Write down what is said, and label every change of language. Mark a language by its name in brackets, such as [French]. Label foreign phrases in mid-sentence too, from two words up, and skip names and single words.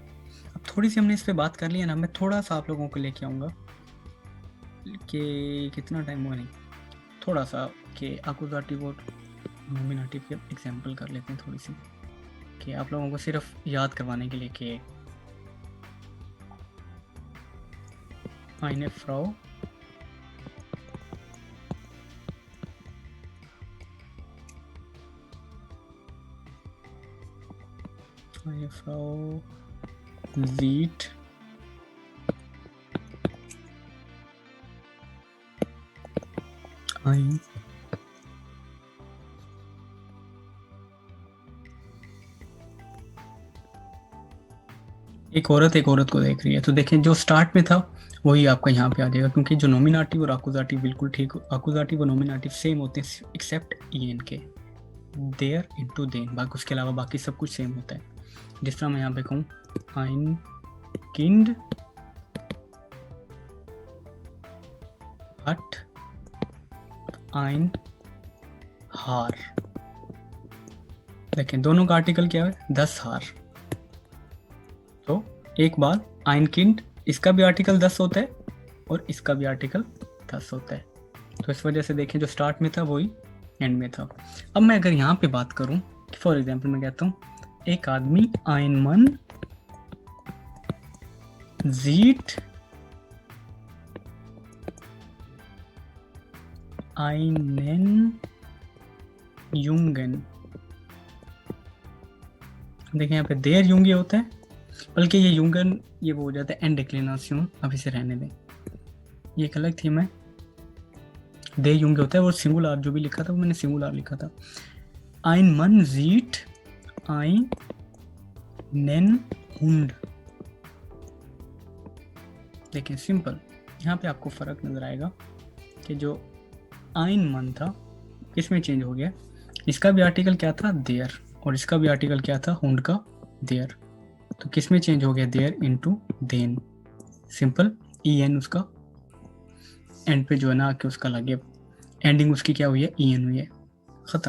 [Hindi] अब थोड़ी सी हमने इस पे बात कर ली है ना, मैं थोड़ा सा आप लोगों को लेके आऊँगा कि कितना टाइम हुआ, नहीं थोड़ा सा, कि अक्यूजेटिव और नॉमिनेटिव के एग्जांपल कर लेते हैं थोड़ी सी, कि आप लोगों को सिर्फ याद करवाने के लिए कि [German] eine Frau sieht ein [Hindi] एक औरत को देख रही है। तो देखें जो स्टार्ट में था वही आपका यहाँ पे आ जाएगा, क्योंकि जो नॉमिनेटिव और अक्यूजेटिव बिल्कुल ठीक, अक्यूजेटिव और नॉमिनेटिव सेम होते हैं एक्सेप्ट ईएन के, देयर इनटू देन, बाकी उसके अलावा बाकी सब कुछ सेम होता है। जिस तरह मैं यहाँ पे कहूँ [German] ein Kind hat ein Haar, [Hindi] देखें दोनों का आर्टिकल क्या है, 10 हार। तो एक बार [German] ein Kind, [Hindi] इसका भी आर्टिकल 10 होता है और इसका भी आर्टिकल 10 होता है। तो इस वजह से देखें जो स्टार्ट में था वही एंड में था। अब मैं अगर यहाँ पे बात करूँ, फॉर एग्जाम्पल मैं कहता हूँ एक आदमी [German] ein Mann sieht einen Jungen, [Hindi] देखें यहाँ पे देर युंगी होता है, बल्कि ये युंगन ये वो हो जाता है [English] end declination, [Hindi] अब इसे रहने दें, ये एक अलग थीम है। दे युंगे होता है, वो सिंगुलर जो भी लिखा था वो मैंने सिंगुलर लिखा था। [German] ein Mann sieht einen Hund, [Hindi] देखिए सिंपल, यहाँ पे आपको फर्क नजर आएगा कि जो ein Mann था किसमें चेंज हो गया, इसका भी आर्टिकल क्या था देयर और इसका भी आर्टिकल क्या था हुंड का देयर, तो किसमें चेंज हो गया देयर इनटू देन, सिंपल en उसका एंड पे जो है ना कि उसका लगे एंडिंग उसकी क्या हुई है en हुई है, खत्म।